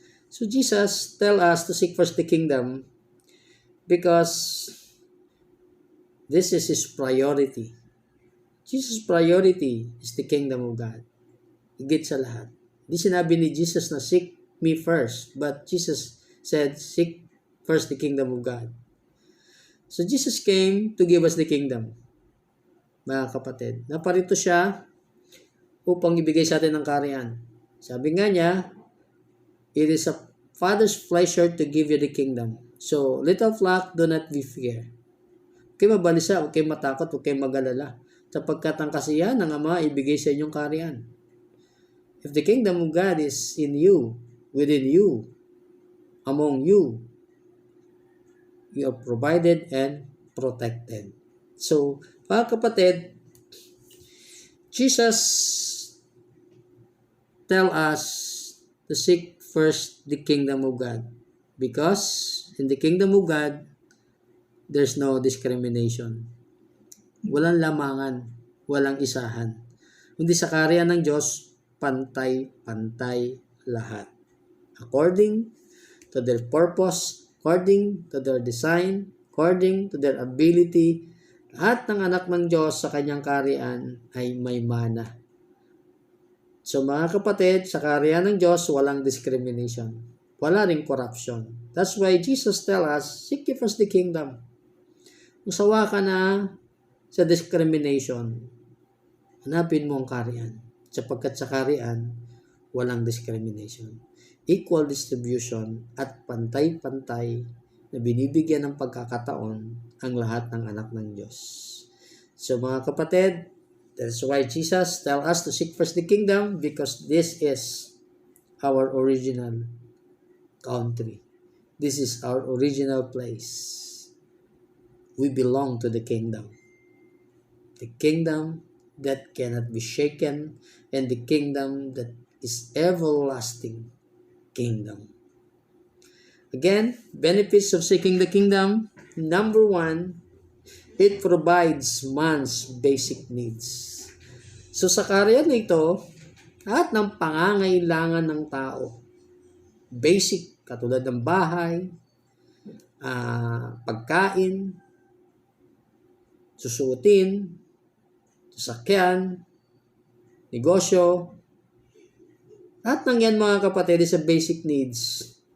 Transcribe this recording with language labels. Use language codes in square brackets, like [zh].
[en] So Jesus tell us to seek first the kingdom because this is His priority. Jesus' priority is the kingdom of God. [tl] Higit sa lahat. Hindi sinabi ni Jesus na [en] seek me first, but Jesus said seek first the kingdom of God. So Jesus came to give us the kingdom. [tl] Mga kapatid, naparito siya upang ibigay sa atin ang kaharian. Sabi nga niya, [en] it is a Father's pleasure to give you the kingdom. So, little flock, do not be fear. [tl] Huwag kayo mabalisa, huwag kayo matakot, huwag kayo mag-alala. Sapagkat ang kasiyahan ng Ama ibigay sa inyong kaharian. [en] If the kingdom of God is in you, within you, among you, you are provided and protected. [tl] So, mga kapatid, [en] Jesus tell us to seek first the kingdom of God because in the kingdom of God, there's no discrimination. [tl] Walang lamangan, walang isahan. Kundi sa kaharian ng Diyos, pantay-pantay lahat. [en] According to their purpose, according to their design, according to their ability, [tl] lahat ng anak ng Diyos sa kanyang kaharian ay may mana. So mga kapatid, sa kaharian ng Diyos, walang discrimination. Wala ring corruption. [en] That's why Jesus tell us, seek ye first the kingdom. [tl] Kung sawa ka na sa discrimination, hanapin mo ang kaharian. Sapagkat sa kaharian, walang discrimination. Equal distribution at pantay-pantay na binibigyan ng pagkakataon ang lahat ng anak ng Diyos. So mga kapatid, [en] that's why Jesus tell us to seek first the kingdom because this is our original country. This is our original place. We belong to the kingdom. The kingdom that cannot be shaken and the kingdom that is everlasting kingdom. Again, benefits of seeking the kingdom. Number 1, it provides man's basic needs. [tl] So sa kaharian na ito, lahat ng pangangailangan ng tao, basic, katulad ng bahay, pagkain, susuotin, sasakyan, negosyo, lahat ng yan mga kapatid [en] is a basic needs.